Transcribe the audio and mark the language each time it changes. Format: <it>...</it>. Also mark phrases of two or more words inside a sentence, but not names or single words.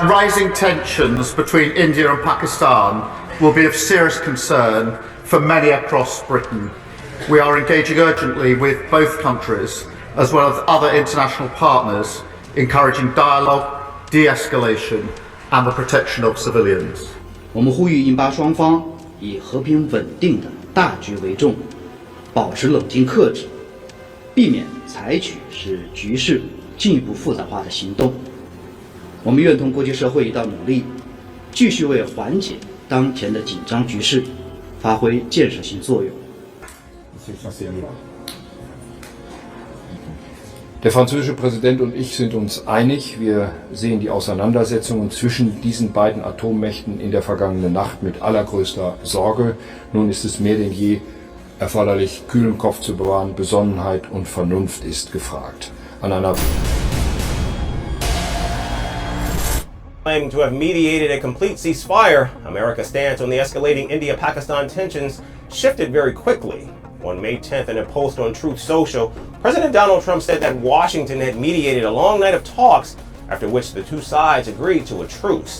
<en>Rising tensions between India and Pakistan will be of serious concern for many across Britain. We are engaging urgently with both countries, as well as other international partners, encouraging dialogue, de-escalation and the protection of civilians.</en> <zh>我们呼吁印巴双方以和平稳定的大局为重，保持冷静克制，避免采取使局势进一步复杂化的行动。我们愿同国际社会一道努力，继续为缓解当前的紧张局势发挥建设性作用。</zh> <de>Der französische Präsident und ich sind uns einig. Wir sehen die Auseinandersetzungen zwischen diesen beiden Atommächten in der vergangenen Nacht mit allergrößter Sorge. Nun ist es mehr denn je erforderlich, kühlen Kopf zu bewahren. Besonnenheit und Vernunft ist gefragt. An einer</de> <en>Claiming to have mediated a complete ceasefire, America's stance on the escalating India-Pakistan tensions shifted very quickly. On May 10th, in a post on Truth Social, President Donald Trump said that Washington had mediated a long night of talks, after which the two sides agreed to a truce.</en>